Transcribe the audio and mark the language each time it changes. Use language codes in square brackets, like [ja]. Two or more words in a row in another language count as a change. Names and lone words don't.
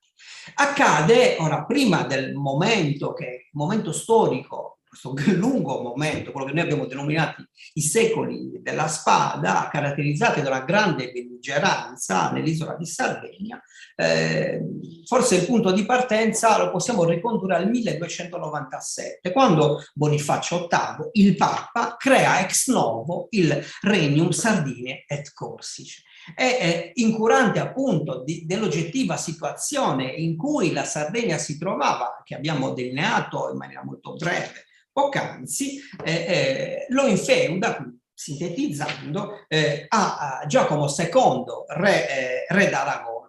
[it] Accade ora, prima del momento storico questo lungo momento, quello che noi abbiamo denominato i secoli della spada, caratterizzati da una grande belligeranza nell'isola di Sardegna, forse il punto di partenza lo possiamo ricondurre al 1297, quando Bonifacio VIII, il Papa, crea [la] ex novo [it] il Regnum Sardine et Corsice. È incurante appunto dell'oggettiva situazione in cui la Sardegna si trovava, che abbiamo delineato in maniera molto breve poc'anzi, lo infeuda, sintetizzando, a Giacomo II, re d'Aragona.